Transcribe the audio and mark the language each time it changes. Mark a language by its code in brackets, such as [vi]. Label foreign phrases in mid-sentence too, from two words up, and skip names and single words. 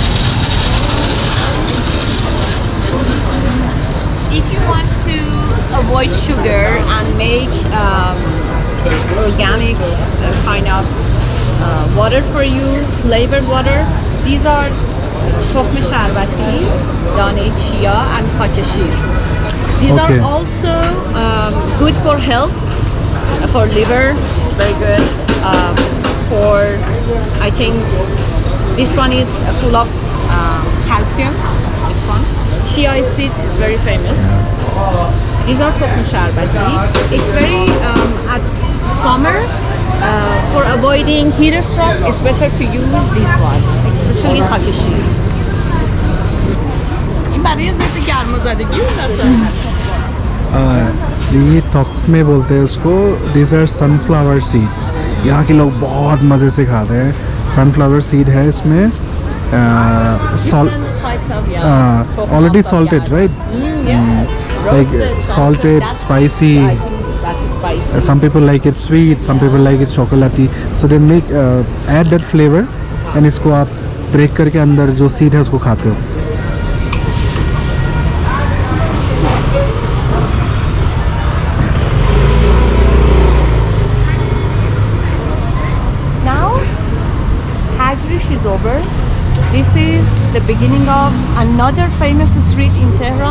[en] If you want to avoid avoid sugar and make organic kind of water for you, flavored water. These are [fa] تخم شربتی, [en] دانه chia and خاکشیر. These Okay. are also good for health, for liver. It's very good. For I think this one is full of calcium. This one, chia seed is very famous. These are [fa] تخم شربتی. [en] It's very at summer. For avoiding heat stroke, it's better to use this one, especially خاکشیر. [fa] این برای ضد گرمازدگی [hi] ये तख्मे बोलते हैं उसको. [en] These are sunflower seeds. [hi] यहाँ के लोग बहुत मज़े से खाते हैं. [en] Sunflower seed [hi] है इसमें. [en] Already salted, right? Yes. Like salted, That's spicy. I think that's spicy. Some people like it sweet, some people like it chocolatey. So they make add that flavor, and [hi] इसको आप break करके अंदर जो seed है उसको खाते हो. [en] Now, Tajrish is over. This is the beginning of another famous street in Tehran.